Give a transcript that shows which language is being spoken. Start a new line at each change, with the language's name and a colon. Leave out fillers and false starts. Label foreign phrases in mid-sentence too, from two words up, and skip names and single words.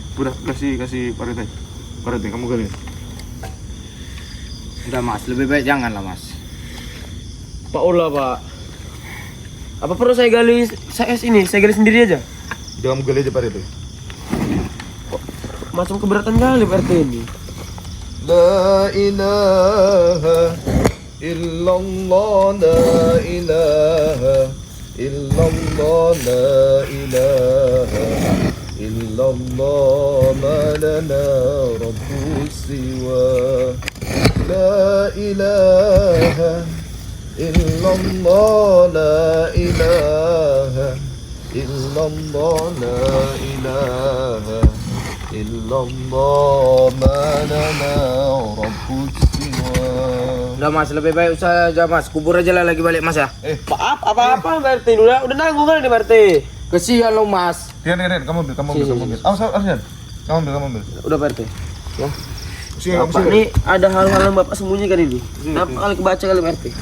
Indonesian: Udah kasih Pak Rete. Pak Rete, kamu gali. Udah Mas, lebih baik jangan lah Mas. Pak Ola Pak. Apa perlu saya gali sendiri aja? Jangan kamu gali aja Pak Rete. Macam keberatan kali Pak RT ini.
Arabic: لا إله إلا الله، لا إله إلا الله، لا إله إلا الله، ما لنا رب سواه. لا إله إلا الله، لا إله إلا الله، لا إله إلا الله، ما لنا رب سواه.
Indonesian: Udah Mas, lebih baik usah aja Mas. Kubur aja lah lagi balik Mas ya. Apa Pak RT ini udah nanggung kan nih Pak RT. Kesian lo Mas. Rian, kamu ambil. Awas, Rian. Kamu ambil. Udah Pak RT. Ya. Sini, Bapak ini ada hal-hal yang Bapak sembunyikan ini. Kenapa kali kebaca kali Pak RT?